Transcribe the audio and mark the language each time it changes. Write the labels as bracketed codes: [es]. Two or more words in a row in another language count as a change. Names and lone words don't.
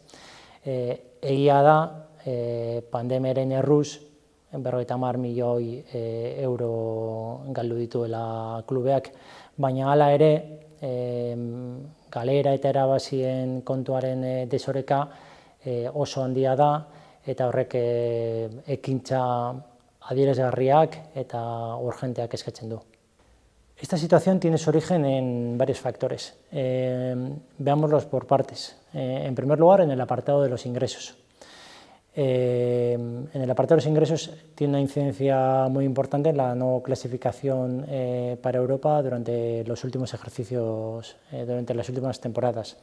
[eu] Egia da, pandemiaren erruz, 50 milioi euro galdu dituela klubeak, baina hala ere, galera eta erabazien kontuaren desoreka oso handia da, eta horrek ekintza adierazgarriak eta urgenteak eskatzen du. [es] Esta situación tiene su origen en varios factores. Veámoslos por partes. En primer lugar, en el apartado de los ingresos. En el apartado de los ingresos tiene una incidencia muy importante en la no clasificación para Europa durante los últimos ejercicios, durante las últimas temporadas.